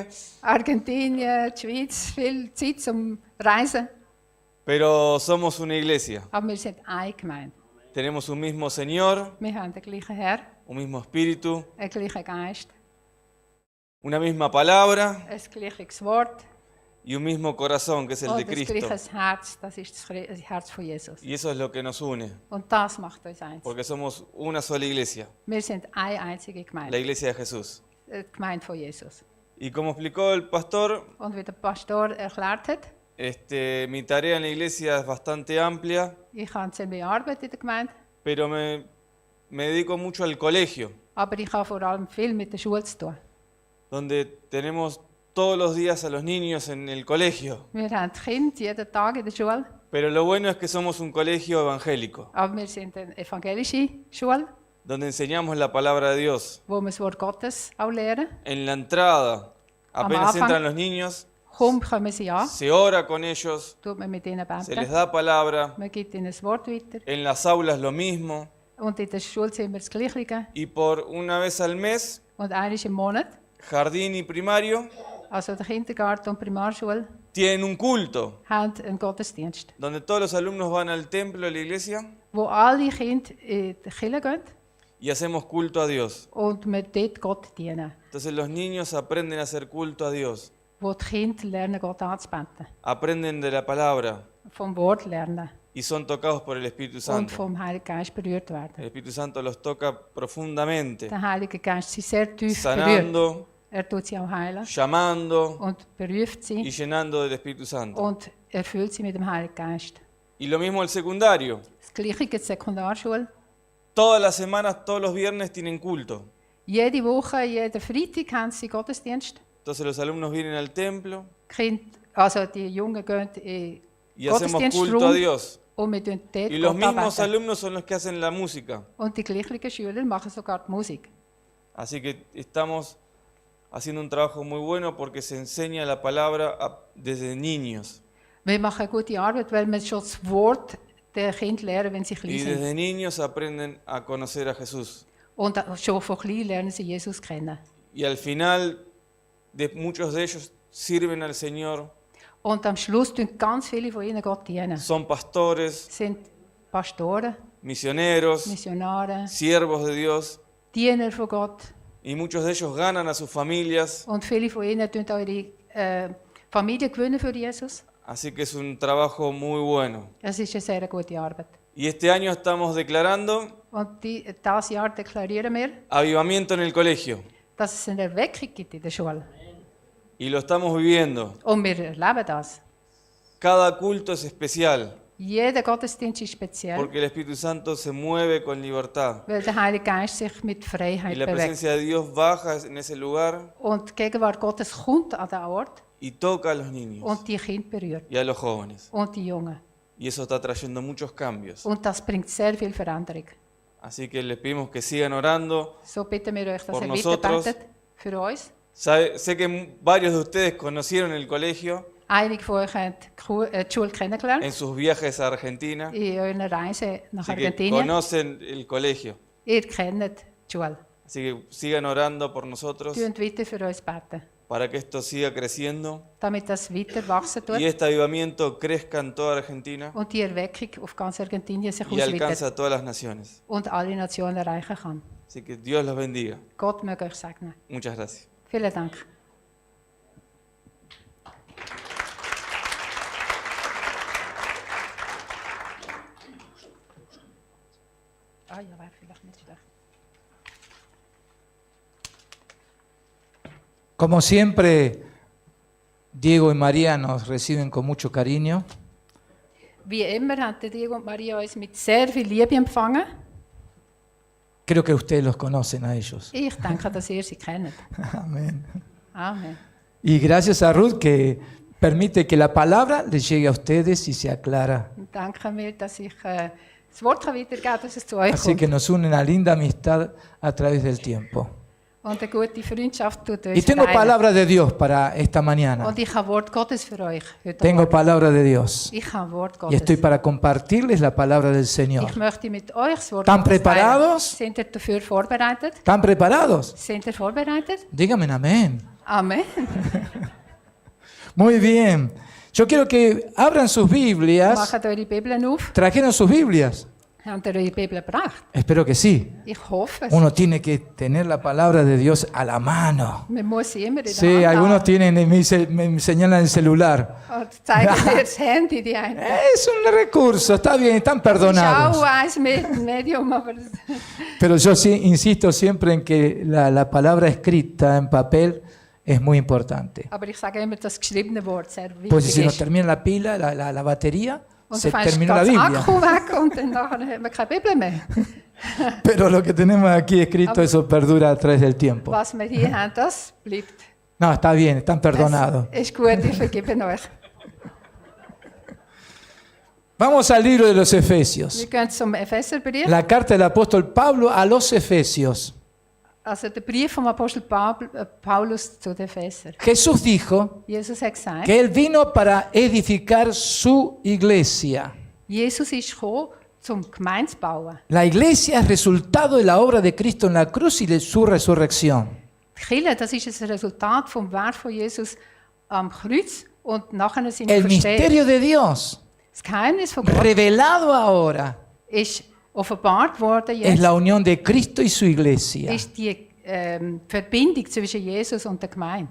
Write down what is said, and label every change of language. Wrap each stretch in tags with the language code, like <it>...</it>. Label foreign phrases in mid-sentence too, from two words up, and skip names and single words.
<de>Argentinien, die Schweiz, viel Zeit zum Reisen.</de> <es>Pero somos una iglesia.</es> <de>Aber wir sind eine Gemeinde.</de> <es>Tenemos un mismo Señor,</es> <de>Wir haben den gleichen Herr,</de> <es>un mismo espíritu,</es> <de>einen gleichen Geist,</de> <es>una misma palabra</es> <de>ein gleiches Wort</de> <es>y un mismo corazón, que es el</es> <de>und</de> <es>de</es> <de>ein</de> <es>Cristo.</es> <de>gleiches Herz. Das ist das Herz von Jesus.</de> <es>Y eso es lo que nos une,</es> <de>Und das macht uns eins.</de> <es>porque somos una sola iglesia,</es> <de>Wir sind eine einzige</de> <es>la</es> <de>Gemeinde,</de> <es>iglesia de Jesús.</es> <de>die Gemeinde von Jesus.</de> <es>Y como explicó el pastor,</es> <de>Und wie der Pastor erklärt hat,</de> <es>mi tarea en la iglesia es bastante amplia,</es> <de>ich habe ziemlich Arbeit in der Gemeinde,</de> <es>pero me dedico mucho al colegio,</es> <de>aber ich habe vor allem viel mit der Schule zu tun.</de> <es>donde tenemos todos los días a los niños en el colegio.</es> <de>Wir haben die Kinder jeden Tag in der Schule,</de> <es>Pero lo bueno es que somos un colegio evangélico,</es> <de>aber wir sind eine evangelische Schule,</de> <es>donde enseñamos la palabra de Dios.</es> <de>wo wir das Wort Gottes auch lernen.</de> <es>En la entrada, apenas</es> <de>Anfang.</de> <es>entran los niños,</es> <de>Kaum kommen sie an,</de> <es>se ora con ellos,</es> <de>tut man mit ihnen</de> <es>se les</es> <de>beten,</de> <es>da palabra.</es> <de>man gibt ihnen das Wort weiter.</de> <es>En las aulas lo mismo.</es> <de>Und in der Schulzimmer das Gleiche.</de> <es>Y por una vez al mes,</es> <de>Und einmal im Monat,</de> <es>jardín y primario,</es> <de>also der Kindergarten und Primarschule,</de> <es>tienen un culto,</es> <de>haben einen Gottesdienst,</de> <es>donde todos los alumnos van al templo, a la iglesia,</es> <de>wo alle Kinder in die Kirche gehen</de> <es>y hacemos culto a Dios.</es> <de>und wir dort Gott dienen.</de> <es>Entonces los niños aprenden a hacer culto a Dios,</es> <de>Wo die Kinder lernen, Gott anzubeten,</de> <es>aprenden de la palabra</es> <de>vom Wort lernen</de> <es>y son tocados por el Espíritu</es> <de>und</de> <es>Santo.</es> <de>vom Heiligen Geist berührt</de> <es>El</es> <de>werden.</de> <es>Espíritu Santo los toca profundamente,</es> <de>Der Heilige Geist sie sehr tief berührt.</de> <es>sanando,</es> <de>Tut sie auch heilen</de> <es>llamando</es> <de>und beruft</de> <es>y</es> <de>sie</de> <es>llenando del Espíritu Santo.</es> <de>und erfüllt sie mit dem Heiligen Geist.</de> <es>Y lo mismo el secundario.</es> <de>Das Gleiche gibt es in der Sekundarschule.</de> <es>Todas las semanas, todos los viernes tienen culto.</es> <de>Jede Woche, jeden Freitag haben sie Gottesdienst.</de> <es>Entonces los alumnos vienen al templo</es> <de>Also die Jungen gehen in</de> <es>y hacemos culto a</es> <de>Gottesdienstraum</de> <es>Dios.</es> <de>und wir tun dort</de> <es>Y los</es> <de>Gott</de> <es>mismos</es> <de>anbeten.</de> <es>alumnos son los que hacen la música.</es> <de>Und die gleichen Schüler machen sogar die Musik.</de> <es>Así que estamos haciendo un trabajo muy bueno porque se enseña la palabra desde niños.</es> <de>Wir machen eine gute Arbeit, weil wir schon das Wort den Kindern lernen, wenn sie klein</de> <es>Y</es> <de>sind.</de> <es>desde niños aprenden a conocer a Jesús.</es> <de>Und schon von klein lernen sie Jesus kennen.</de> <es>Y al final, muchos de ellos sirven al Señor,</es> <de>Und am Schluss tun ganz viele von ihnen Gott dienen.</de> <es>son pastores,</es> <de>Sind Pastoren,</de> <es>misioneros,</es> <de>Missionare,</de> <es>siervos de Dios.</es> <de>Diener von Gott.</de> <es>Y muchos de ellos ganan a sus familias.</es> <de>Und viele von ihnen tun auch ihre Familie gewinnen für Jesus.</de> <es>Así que es un trabajo muy bueno.</es> <de>Es ist eine sehr gute Arbeit.</de> <es>Y este año estamos declarando</es> <de>Und dieses Jahr deklarieren wir,</de> <es>avivamiento en el colegio.</es> <de>dass es eine Erweckung gibt in der Schule.</de> <es>Y lo estamos viviendo.</es> <de>Und wir erleben das.</de> <es>Cada culto es especial</es> <de>Jeder Gottesdienst ist speziell,</de> <es>porque el Espíritu Santo se mueve con libertad.</es> <de>weil der Heilige Geist sich mit</de> <es>Y</es> <de>Freiheit</de> <es>la</es> <de>bewegt.</de> <es>presencia de Dios baja en ese lugar</es> <de>Und die Gegenwart Gottes kommt an den Ort</de> <es>y toca a los niños</es> <de>und die Kinder berührt.</de> <es>y a los jóvenes.</es> <de>Und die Jungen.</de> <es>Y eso está trayendo muchos cambios.</es> <de>Und das bringt sehr viel Veränderung.</de> <es>Así que les pedimos que sigan orando.</es> <de>So bitten wir euch, dass</de> <es>Por</es> <de>ihr</de> <es>nosotros.</es> <de>weiterbetet für uns.</de> <es>Sé que varios de ustedes conocieron el colegio</es> <de>Einige von euch haben die Schule kennengelernt</de> <es>en sus viajes a Argentina.</es> <de>in eurer Reise nach</de> <es>Así que</es> <de>Argentinien.</de> <es>conocen el colegio.</es> <de>Ihr kennt die Schule.</de> <es>Así que sigan orando por nosotros</es> <de>Tun weiter für uns beten,</de> <es>para que esto siga creciendo</es> <de>damit das weiter wachsen tut</de> <es>y este avivamiento crezca en toda Argentina</es> <de>und die Erweckung auf ganz Argentinien sich</de> <es>y</es> <de>ausweitet</de> <es>alcance a todas las naciones.</es> <de>und alle Nationen erreichen kann.</de> <es>Así que Dios los bendiga.</es> <de>Gott möge euch segnen.</de> <es>Muchas gracias.</es> <de>Vielen Dank. Ah ja, wäre vielleicht nicht schlecht.</de> <es>Como siempre, Diego y María nos reciben con mucho cariño.</es> <de>Wie immer haben Diego und Maria uns mit sehr viel Liebe empfangen.</de> <es>Creo que ustedes los conocen a ellos.</es> <de>Ich denke, dass ihr sie kennt.</de> <es>Amén.</es> <de>Amen.</de> <es>Y gracias a Ruth que permite que la palabra les llegue a ustedes y se aclara.</es> <de>Und danke mir, dass ich das Wort weitergeben kann, dass es zu euch</de> <es>Así</es> <de>kommt.</de> <es>que nos une una linda amistad a través del tiempo.</es> <de>Und eine gute Freundschaft tut</de> <es>Y</es> <de>uns</de> <es>tengo</es> <de>vereinen.</de> <es>palabra de Dios para esta mañana.</es> <de>Und ich habe Wort Gottes für euch heute</de> <es>Tengo</es> <de>Morgen.</de> <es>palabra de Dios.</es> <de>Ich habe Wort</de> <es>Y</es> <de>Gottes.</de> <es>estoy para compartirles la palabra del Señor.</es> <de>Ich möchte mit euch das Wort</de> <es>¿Están</es> <de>Gottes teilen.</de> <es>preparados?</es> <de>Sind ihr dafür vorbereitet?</de> <es>¿Están preparados?</es> <de>Sind ihr vorbereitet?</de> <es>Díganme amén.</es> <de>Amen.</de> <es>Muy bien. Yo quiero que abran sus Biblias.</es> <de>Macht eure Bibeln auf.</de> <es>¿Trajeron sus Biblias?</es> <de>Habt ihr eure Bibel gebracht?</de> <es>Espero que sí.</es> <de>Ich hoffe es.</de> <es>Uno tiene que tener la palabra de Dios a la mano.</es> <de>Man muss sie immer in der</de> <es>Sí,</es> <de>Hand</de> <es>algunos</es> <de>haben.</de> <es>tienen, me señalan el celular.</es> <de>Und zeigen mir das Handy, die einen.</de> <es>Es un recurso, está bien, están</es> <de>Das ist</de> <es>perdonados.</es> <de>auch ein Medium, aber</de> <es>Pero yo sí insisto siempre en que la palabra escrita en papel es muy importante.</es> <de>ich sage immer, das geschriebene Wort sehr</de> <es>Pues si</es> <de>wichtig</de> <es>nos</es> <de>ist.</de> <es>termina la pila, la batería,</es> <de>Und</de> <es>se</es> <de>dann fängst</de> <es>terminó la</es> <de>das</de> <es>Biblia.</es> <de>Akku weg und dann nachher hat man keine Bibel mehr.</de> <es>Pero lo que tenemos aquí escrito, eso perdura a través del tiempo.</es> <de>Was wir hier haben, das bleibt.</de> <es>No, está bien, están perdonados.</es> <de>Es ist gut, ich vergebe euch.</de> <es>Vamos al libro de los Efesios.</es> <de>Wir gehen zum Epheserbrief.</de> <es>La carta del apóstol Pablo a los Efesios.</es> <de>Also der Brief vom Apostel Paulus zu den Epheser.</de> <es>Jesús dijo</es> <de>Jesus hat gesagt,</de> <es>que él vino para edificar su iglesia.</es> <de>Jesus ist gekommen, zum Gemeinde zu bauen.</de> <es>La iglesia es resultado de la obra de Cristo en la cruz y de su resurrección.</es> <de>Die Kirche, das ist ein Resultat vom Werk von Jesus am Kreuz und nachher sind wir</de> <es>El</es> <de>verstehen.</de> <es>misterio de Dios,</es> <de>Das Geheimnis von Gott</de> <es>revelado ahora,</es> <de>ist offenbart worden</de> <es>es</es> <de>jetzt,</de> <es>la unión de Cristo y su iglesia.</es> <de>ist die Verbindung zwischen Jesus und der Gemeinde.</de>